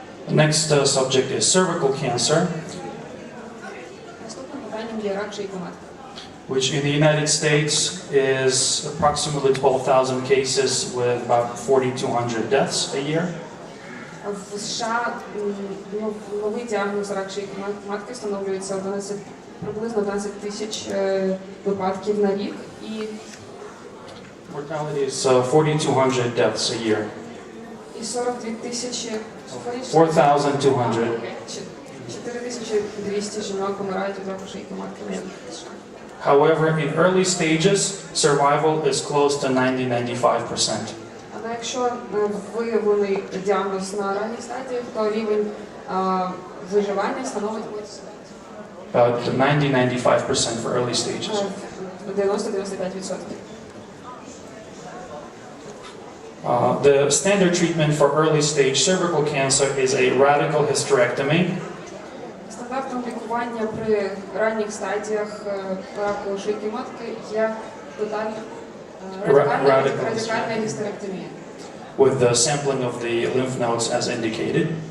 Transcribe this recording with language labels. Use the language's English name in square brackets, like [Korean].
[English] The next subject is cervical cancer, [Ukrainian] Наступним питанням є рак шийки матки, [English] which in the United States is approximately 12,000 cases with about 4,200 deaths a year. [Ukrainian] В США новий діагноз рак шийки матки встановлюється приблизно 11 тисяч випадків на рік і [English] Mortality is 4,200 deaths a year. [Ukrainian] І 42 тисячі [English] 4,200. [Ukrainian] 4200 жінок помирають від раку шийки матки на рік. [English] However, in early stages, survival is close to 90-95%. [Ukrainian] Але якщо виявлений діагноз на ранній стадії, то рівень виживання становить [English] About 90-95% for early stages. [Ukrainian] 90-95%. [English] The standard treatment for early stage cervical cancer is a radical hysterectomy. [Ukrainian] Стандартом лікування при ранніх стадіях раку шийки матки є радикальна гістеректомія. [English] With the sampling of the lymph nodes as indicated.